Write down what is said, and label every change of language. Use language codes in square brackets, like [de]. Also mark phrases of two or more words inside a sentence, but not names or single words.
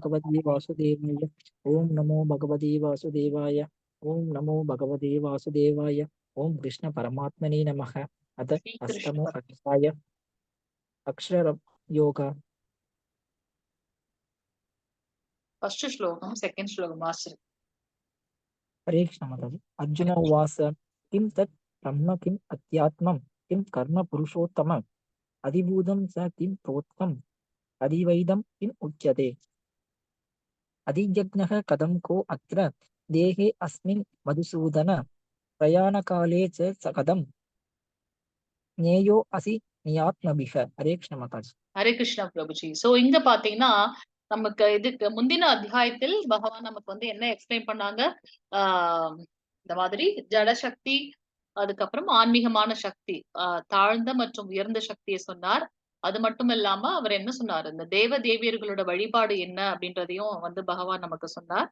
[sa] भगवति वासुदेवाय। ओम् नमो भगवति वासुदेवाय. ओम् नमो भगवति वासुदेवाय। ओम् कृष्ण परमात्मने नमः। अथ ஸ்ரீ அஷ்டமோ கிருஷ்ண. अध्याय अक्षर योग. [ta] ஃபர்ஸ்ட் ஸ்லோகம், செகண்ட் ஸ்லோகம் வாசி. [hi] हरे कृष्ण माताजी. अर्जुन [ta] ஹரே கிருஷ்ணா. [sa] उवाच किं तत् ब्रह्म किम् अध्यात्मं किं कर्म पुरुषोत्तमम् अधिभूतं स किं प्रोक्तम् अधिवैदं किम् उच्यते अधिजज्ञः कथं को अत्र देहे अस्मिन् मधुसूदन प्रयाणकाले च स कथं ज्ञेयो असि नियात्मभिः. [hi] हरे कृष्ण माताजी. [ta] ஹரே கிருஷ்ணா பிரபுஜி. சோ இங்க பாத்தீங்கன்னா நமக்கு இதுக்கு முந்தின அத்தியாயத்தில் பகவான் நமக்கு வந்து என்ன எக்ஸ்பிளைன் பண்ணாங்க? ஆஹ் இந்த மாதிரி ஜடசக்தி, அதுக்கப்புறம் ஆன்மீகமான சக்தி, தாழ்ந்த மற்றும் உயர்ந்த சக்தியை சொன்னார். அது மட்டும் இல்லாம அவர் என்ன சொன்னார், இந்த தேவ தேவியர்களோட வழிபாடு என்ன அப்படின்றதையும் வந்து பகவான் நமக்கு சொன்னார்.